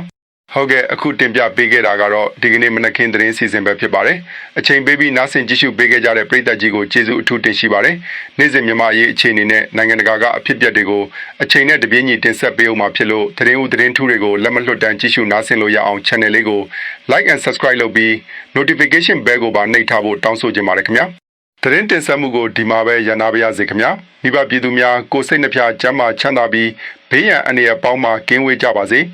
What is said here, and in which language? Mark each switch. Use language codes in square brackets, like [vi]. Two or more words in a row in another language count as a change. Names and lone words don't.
[my] ဟုတ်ကဲ့အခုတင်ပြပေးခဲ့တာကတော့ဒီကနေ့မနက်ခင်းသတင်းစီစဉ်ပဲဖြစ်ပါတယ်အချိန်ပေးပြီးနားဆင်ကြည့်ရှုပေးခဲ့ကြတဲ့ပရိသတ်ကြီးကိုကျေးဇူးအထူးတင်ရှိပါတယ်နေ့စဉ်မြန်မာအရေးအခြေအနေနဲ့နိုင်ငံတကာကအဖြစ်အပျက်တွေကိုအချိန်နဲ့တပြေးညီတင်ဆက်ပေးအောင်မှာဖြစ်လို့သတင်းဦးသတင်းထူးတွေကိုလက်မလွတ်တမ်းကြည့်ရှုနားဆင်လို့ရအောင် channel လေးကို [en] like and subscribe [my] လုပ်ပြီး [en] notification bell [my] ကိုပါနှိပ်ထားဖို့တောင်းဆိုချင်ပါတယ်ခင်ဗျာသတင်းတင်ဆက်မှုကိုဒီမှာပဲရန်နာပါရစေခင်ဗျာမိဘပြည်သူများကိုစိတ်နှဖျားကျန်းမာချမ်းသာပြီးဘေးရန်အန္တရာယ်ပေါင်းမှကင်းဝေးကြပါစေ